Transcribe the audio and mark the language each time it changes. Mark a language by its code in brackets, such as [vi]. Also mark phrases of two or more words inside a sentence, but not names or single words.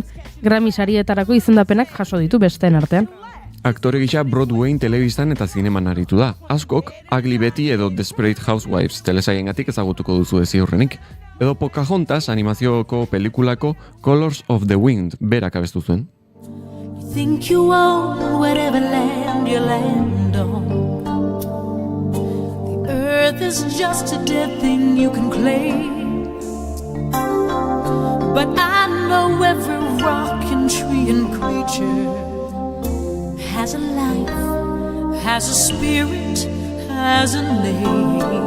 [eu] Grammy sarietarako izendapenak jaso ditu besteen artean. Aktore gisa Broadwayn telebistan eta zineman aritu da. Askok, Ugly Betty edo Desperate Housewives telesaiengatik ezagutuko duzu ziurrenik. Edo Pocahontas animazioko pelikulako Colors of the Wind berak abestu zuen. [en] Think you own whatever land you land on. The earth is just a dead thing you can claim. But I know every rock and tree and creature has a life, has a spirit, has a name.